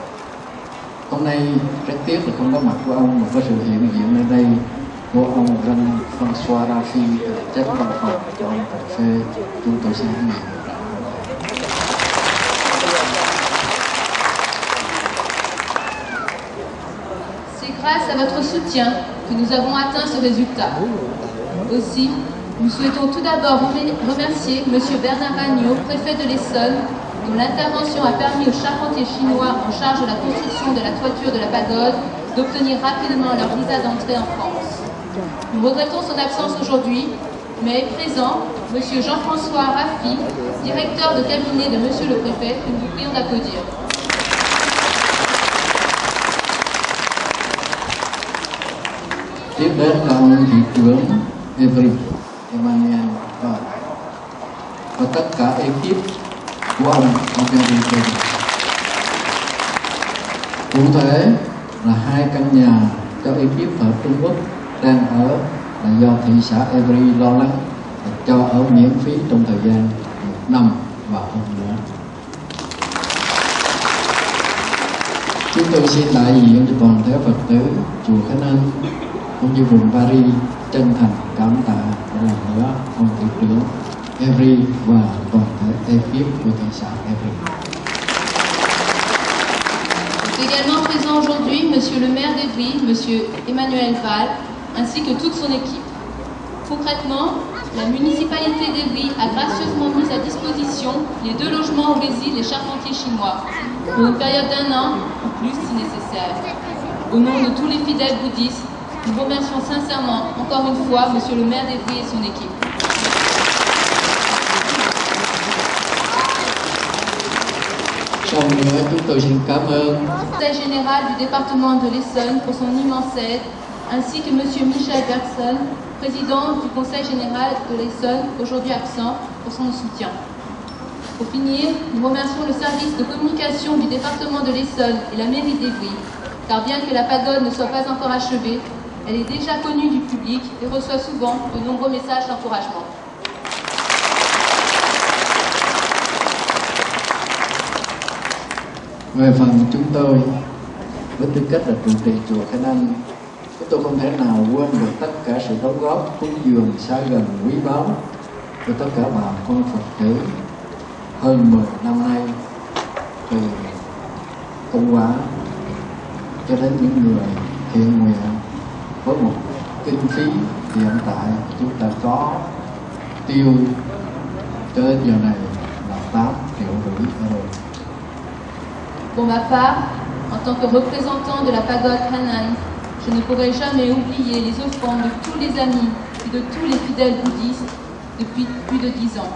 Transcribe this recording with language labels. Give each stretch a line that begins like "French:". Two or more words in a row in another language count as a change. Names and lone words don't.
Vietnamese: Hôm nay rất tiếc là không có mặt của ông, mà có sự hiện diện ở đây của ông Jean-François Raffi, tránh văn phòng cho ông Prefect. Chúng tôi xin hãnh diện được rằng
French: c'est grâce à votre soutien que nous avons atteint ce résultat. Aussi, nous souhaitons tout d'abord remercier M. Bernard Agneau, préfet de l'Essonne, dont l'intervention a permis aux charpentiers chinois en charge de la construction de la toiture de la pagode d'obtenir rapidement leur visa d'entrée en France. Nous regrettons son absence aujourd'hui, mais est présent M. Jean-François Raffi, directeur de cabinet de M. le préfet, que nous vous prions d'applaudir.
Vietnamese: Tiếp đến là ông thị trưởng Every Emmanuel và tất cả ekip của ông Every. Cụ thể là 2 căn nhà cho ekip ở Trung Quốc đang ở là do thị xã Every lo lắng và cho ở miễn phí trong thời gian 1 năm và hơn nữa. Chúng tôi xin đại diện cho toàn thể Phật tử chùa Khánh An cũng như vùng Paris chân thành cảm tạ một lần nữa ông thị trưởng Every và toàn thể ekip của thị xã Every.
French: Également présent aujourd'hui Monsieur le maire d'Evry, Monsieur Emmanuel Val, ainsi que toute son équipe. Concrètement, la municipalité d'Evry a gracieusement mis à disposition les 2 logements où résident les charpentiers chinois, pour une période d'1 an ou plus si nécessaire. Au nom de tous les fidèles bouddhistes, nous remercions sincèrement encore une fois Monsieur le maire d'Evry et son équipe.
Vietnamese: Sau nữa chúng tôi xin cảm ơn
French: Conseil général du département de l'Essonne pour son immense aide, ainsi que Monsieur Michel Bergson, président du Conseil général de l'Essonne, aujourd'hui absent, pour son soutien. Pour finir, nous remercions le service de communication du département de l'Essonne et la mairie d'Evry, car bien que la pagode ne soit pas encore achevée, elle est déjà connue du public et reçoit souvent de nombreux messages d'encouragement.
Vietnamese: Về phần chúng tôi, với tư cách là trụ trì chùa Khánh An, chúng tôi không thể nào quên được tất cả sự đóng góp cúng dường xa gần quý báu của tất cả bà con Phật tử hơn 10 năm nay, từ công quả cho đến những người thiện nguyện với một kinh phí hiện tại chúng ta có tiêu cho đến giờ này là 8,5 triệu euro.
French: Pour ma part, en tant que représentant de la pagode Hanan, je ne pourrai jamais oublier les offrandes de tous les amis et de tous les fidèles bouddhistes depuis plus de 10 ans.